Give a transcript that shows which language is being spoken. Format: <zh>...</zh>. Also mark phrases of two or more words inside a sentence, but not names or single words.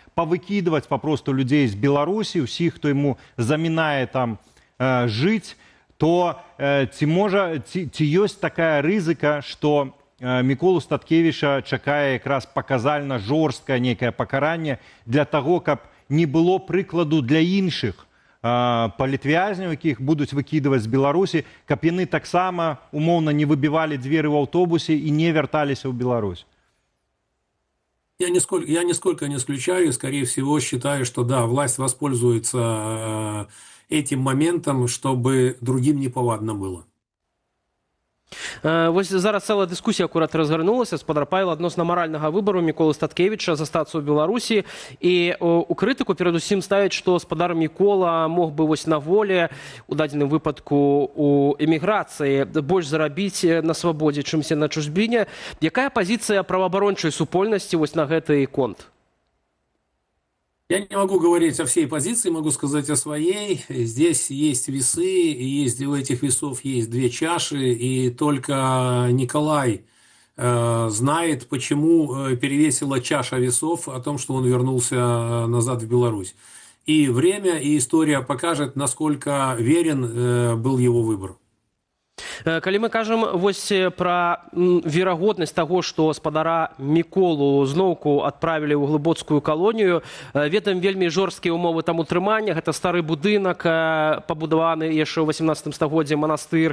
<be>павыкідваць папросту людзей з Беларусі, усіх, хто яму замінае там жыць, то ці ёсць такая рызыка, што Міколу Статкевіча чакае якраз паказальна жорсткае нейкае пакаранне для таго, каб не было прыкладу для іншых палітвязняў, якіх будуць выкідваць з Беларусі, каб яны таксама умоўна не выбівалі дзверы ў аўтобусе і не вярталіся ў Беларусь.</be> <ru>Я нисколько не исключаю, скорее всего, считаю, что да, власть воспользуется этим моментом, чтобы другим неповадно было.</ru> <be>Вось зараз цэлая дыскусія акурат разгарнулася, спадар Павел, адносна маральнага выбару Міколы Статкевіча застацца ў Беларусі. І у крытыку перадусім ставяць, што спадар Мікола мог бы вось на волі, у дадзеным выпадку у эміграцыі, больш зарабіць на свабодзе, чымся на чужбіне. Якая пазіцыя праваабарончай супольнасці вось на гэты конт?</be> <ru>Я не могу говорить о всей позиции, могу сказать о своей. Здесь есть весы, и у этих весов есть две чаши, и только Николай знает, почему перевесила чаша весов о том, что он вернулся назад в Беларусь. И время, и история покажет, насколько верен был его выбор.</ru> <be>Калі мы кажам вось пра верагоднасць таго, што спадара Міколу зноўку адправілі ў глыбоцкую калонію, ведаем вельмі жорсткія ўмовы там утрымання. Гэта стары будынак, пабудаваны яшчэ ў 18 стагоддзі манастыр.</be>